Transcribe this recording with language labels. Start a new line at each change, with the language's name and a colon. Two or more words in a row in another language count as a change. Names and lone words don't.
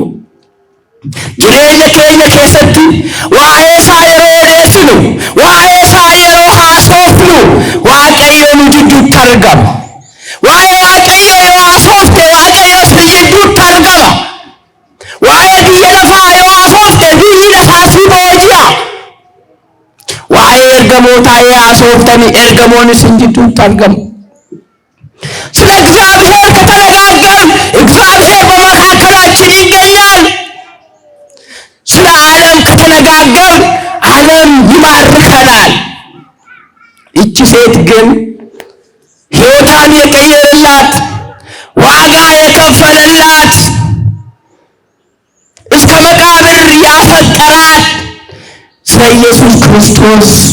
Oromo: Jireenya keenya keessatti waa'ee isaa yeroo odeessinu, waa'ee isaa yeroo haasofnu waaqayyo nu jidduutti argama. Waa'ee waaqayyo yoo haasofte waaqayyo si jidduutti argama. Waa'ee biyya lafaa yoo haasofte biyyi lafaa si booji'a. Waa'ee ergamootaa yoo haasoftani ergamoonni si jidduutti argamu.
Amharic: ስለ እግዚአብሔር ከተነጋገርን እግዚአብሔር በመካከላችን ይገኛል። ስለ ዓለም ከተነጋገርን ዓለም ይማርከናል። ይቺ ሴት ግን ሕይወቷን የቀየረላት ዋጋ የከፈለላት እስከ መቃብር ያፈቀራት ስለ ኢየሱስ ክርስቶስ